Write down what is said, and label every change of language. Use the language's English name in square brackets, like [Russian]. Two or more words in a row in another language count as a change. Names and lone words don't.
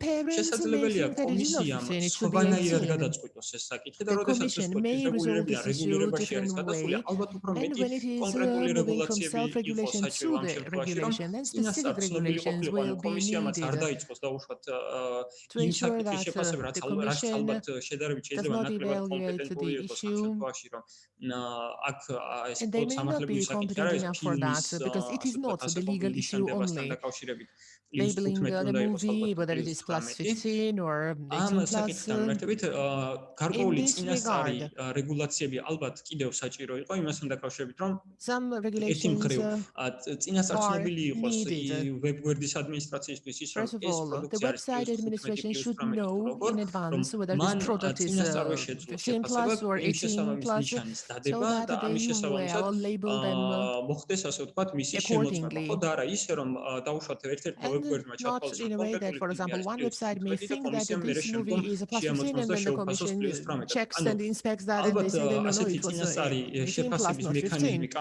[Georgian] შესაძლებელია კომისიამ სხვანაირად გადაწყვიტოს ეს საკითხი და როდესაც ეს თქვენ რეგულირებიან რეგულირებაში არის გადასული, ალბათ უფრო მეტი კონკრეტული რეგულაციები იყოს საჭირო ამ შემთხვევაში, რომ წინასწარ ცნობილი ყოფილიყო, ანუ კომისიამაც არ დაიწყოს დაუშვათ იმ საკითხის შეფასება, რაც ალბათ შედარებით შეიძლება ნაკლებად კომპეტენტური იყოს ამ შემთხვევაში, რომ აქ ეს სამართლებრივი საკითხი არ არის ფილმის ნიშანდებასთან დაკავშირებით. [English] Labeling the movie, whether it is +15 or 18+. [Georgian] მერტებით გარკვეული წინასწარი რეგულაციები ალბათ კიდევ საჭირო იყო იმასთან დაკავშირებით, რომ ერთი მხრივ წინასწარ ცნობილი იყოს ვებგვერდის ადმინისტრაციისთვის ის, რომ ეს პროდუქცია არის [English] administration should know in advance whether this product is 15+ or 18+, so that they will label them accordingly. Not in a way that, for example, one website may think that this movie is a +15 and then the commission checks and inspects that and they say, no, it was 18+, not 15.